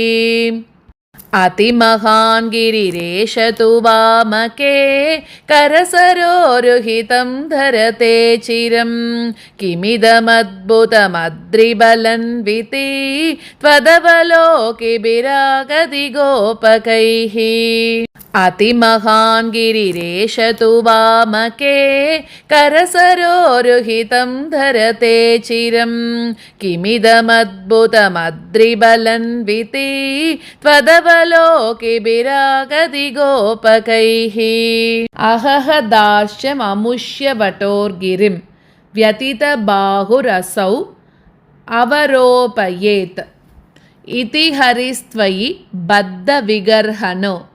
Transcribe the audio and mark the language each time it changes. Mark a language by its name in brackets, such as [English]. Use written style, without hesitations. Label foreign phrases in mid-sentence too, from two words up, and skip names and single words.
[Sanskrit] अतिमहान् गिरिरेश तुवामके करसरोरुहितं धरते चिरं. किमिदमद्भुतमद्रिबलन्विति त्वदवलोकि विरागति गोपकैः. अतिमहान् गिरिरेश तु वामके करसरोरुहितं धरते चिरं किमिदमद्भुतमद्रिबलन्विति त्वदवलोकिभिरागति गोपकैः अहह दार्श्यममुष्यवटोर्गिरिं व्यतितबाहुरसौ अवरोपयेत् इति हरिस्त्वयि बद्धविगर्हणो